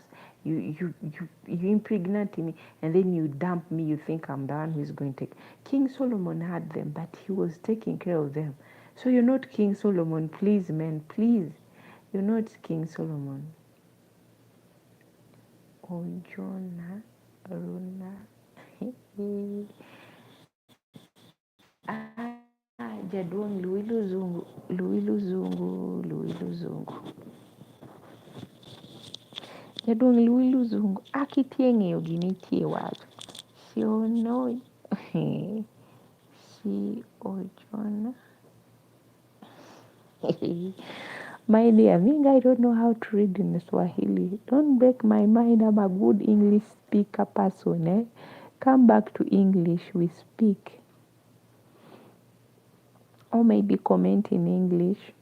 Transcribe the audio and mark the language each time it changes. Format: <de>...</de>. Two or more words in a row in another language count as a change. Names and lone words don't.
<en>You impregnate me and then you dump me. You think I'm the one who's going to take. King Solomon had them, but he was taking care of them. So you're not King Solomon, please, men, please. You're not King Solomon. Oh, Jonah, Runa.</en> <luo>Jadwong Luilu Zungu, Luilu Zungu, Luilu Zungu. Jadwong Luilu Zungu, akitienge ogini tie wacho. Si ono, si ojona.</luo> <en>My dear, I don't know how to read in Swahili. Don't break my mind. I'm a good English speaker person. Eh? Come back to English, we speak. Or maybe comment in English.</en>